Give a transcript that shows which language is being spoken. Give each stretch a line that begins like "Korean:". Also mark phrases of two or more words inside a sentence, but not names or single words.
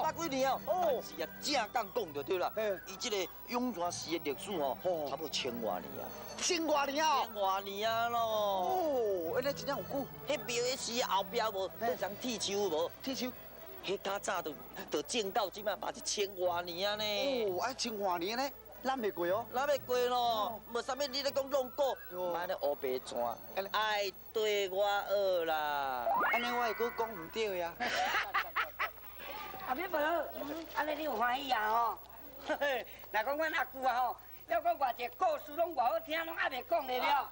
Min Nan Chinese: ，300 几年啊，但是啊正讲讲就对啦，伊这个永泉寺的历史吼，差不多1000多年啊，1000多年啊，1000多年啊咯。哦，安尼真正有久。迄庙的寺后壁无，那张铁树无？铁树，迄较早都种到即马嘛1000多年啊呢。哦，啊1000多年呢？揽袂过哦，揽袂过咯，无啥物你咧讲弄过，买咧乌白砖，爱对我学啦。安尼我会阁讲唔对呀。阿伯伯，安尼你有欢喜啊吼？若讲阮阿舅啊吼，要讲偌济故事拢偌好听，拢还袂讲咧了。